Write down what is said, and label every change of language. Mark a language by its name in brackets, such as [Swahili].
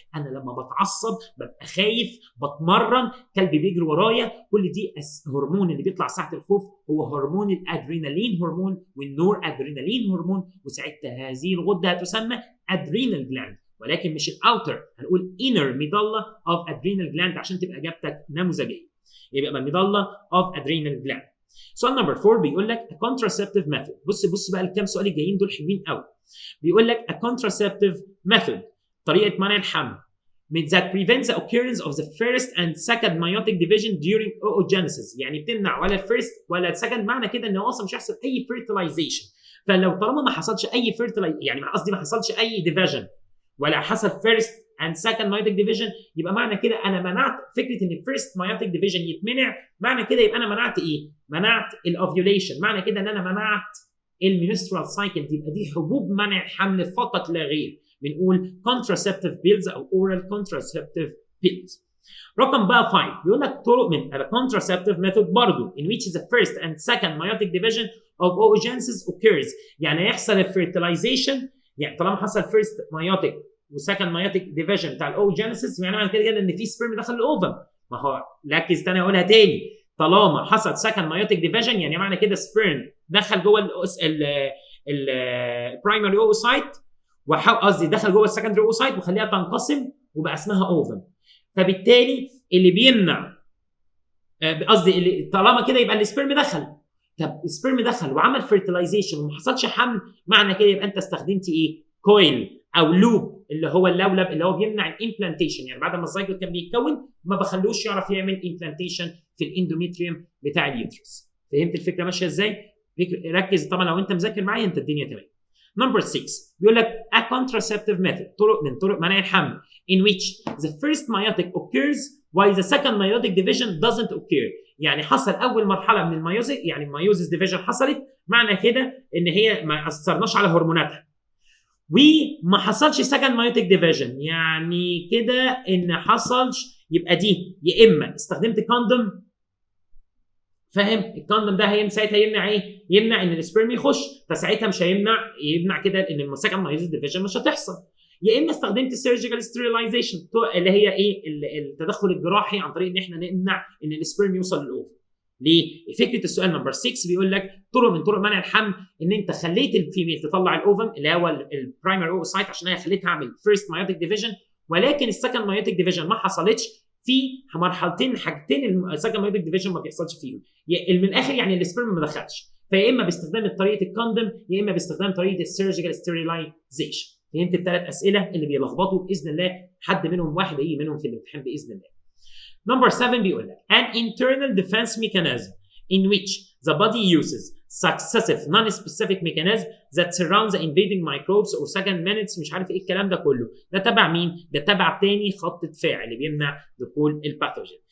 [Arabic] انا لما بتعصب ببقى خايف، بتمرن، كلبي بيجري ورايا، كل دي هرمون اللي بيطلع ساعه الخوف هو هرمون الادرينالين هرمون والنور ادرينالين هرمون، وساعتها هذه الغده هتسمى ادرينال جلاند، ولكن مش الاوتر، هنقول [English] inner medulla of adrenal gland [Arabic] عشان تبقى اجابتك نموذجيه. [English] يبقى medulla of adrenal gland. [Arabic] سؤال نمبر 4 بيقول لك [English] a contraceptive method. [Arabic] بص بقى الكام سؤال الجايين دول حلوين قوي. بيقول لك [English] a contraceptive method [Arabic] طريقه منع الحمل [English] that prevents the occurrence of the first and second meiotic division during oogenesis. [Arabic] يعني بتمنع ولا الفيرست ولا السكند، معنى كده ان اصلا مش هيحصل اي fertilization. فلو طالما ما حصلش اي يعني قصدي ما حصلش اي division ولا حصل [English] first and second meiotic division، [Arabic] يبقى معنى كده انا منعت فكره ان الفيرست meiotic division يتمنع. معنى كده يبقى انا منعت ايه؟ منعت الاوفيوليشن. معنى كده ان انا منعت المينسترال سايكل. يبقى دي حبوب منع الحمل فقط لا غير. [English] بنقول contraceptive pills او oral contraceptive pills. [Arabic] رقم بقى 5 بيقول لك طرق من [English] contraceptive method [Arabic] برضه [English] in which the first and second meiotic division of oogenesis occurs. [Arabic] يعني يحصل الفيرتلايزيشن، يعني طالما حصل first meiotic وسكند مايوتيك ديفيجن بتاع الاوجينيسيس، يعني معنى كده ان في سبرم دخل الاوفم. ما هو ركز تاني اقولها تاني، طالما حصل سكند مايوتيك ديفيجن يعني معنى كده سبرم دخل جوه البرايمري اوسايت، قصدي دخل جوه السكندري اوسايت وخليها تنقسم وبقى اسمها اوفم. فبالتالي اللي بيمنع قصدي طالما كده يبقى السبرم دخل. طب السبرم دخل وعمل فيرتلايزيشن وما حصلش حمل، معنى كده يبقى انت استخدمت ايه؟ كويل او لوب اللي هو اللولب اللي هو بيمنع الامبلانتيشن. يعني بعد ما الزيجوت كان بيتكون ما بخلوش يعرف يعمل امبلانتيشن في الاندوميتريوم بتاع اليوترس. فهمت الفكره ماشيه ازاي؟ ركز طبعا لو انت مذاكر معايا انت الدنيا تمام. نمبر 6 بيقول لك [English] a contraceptive method [Arabic] طرق من طرق منع الحمل [English] in which the first meiotic occurs while the second meiotic division doesn't occur. [Arabic] يعني حصل اول مرحله من الميوزيس، يعني الميوزيس ديفيجن حصلت، معنى كده ان هي ما اثرناش على هرموناتها وما حصلش سكند مايوتيك ديفيجن. يعني كده ان حصلش، يبقى دي يا اما استخدمت كوندوم، فاهم؟ الكوندوم ده ساعتها يمنع ايه؟ يمنع ان السبرم يخش، فساعتها مش يمنع كده ان السكند مايوتيك ديفيجن مش هتحصل. يا اما استخدمت سيرجيكال ستيرلايزيشن اللي هي ايه؟ التدخل الجراحي عن طريق ان احنا نمنع ان السبرم يوصل للاوفر. ليه؟ فكره السؤال نمبر 6 بيقول لك طرق من طرق منع الحمل ان انت خليت الفيميل تطلع الاوفم اللي هو البرايمري اوفوسايت عشان هي خليتها اعمل فيرست مايوتيك ديفيجن، ولكن السكند مايوتيك ديفيجن ما حصلتش في مرحلتين، حاجتين السكند مايوتيك ديفيجن ما بيحصلش فيهم. من الاخر يعني السبرم ما دخلش، فيا اما باستخدام طريقه الكوندوم يا اما باستخدام طريقه السيرجيكال ستيريلايزيشن. فهمت الثلاث اسئله اللي بيلخبطوا؟ باذن الله حد منهم واحد هيجي منهم في الامتحان باذن الله. نمبر 7 بيقول لك [English] an internal defense mechanism in which the body uses successive non-specific mechanism that surrounds the invading microbes or second minutes [Arabic] مش عارف ايه الكلام ده كله. ده تبع مين؟ ده تبع تاني خط دفاع اللي بيمنع دخول الباثوجين.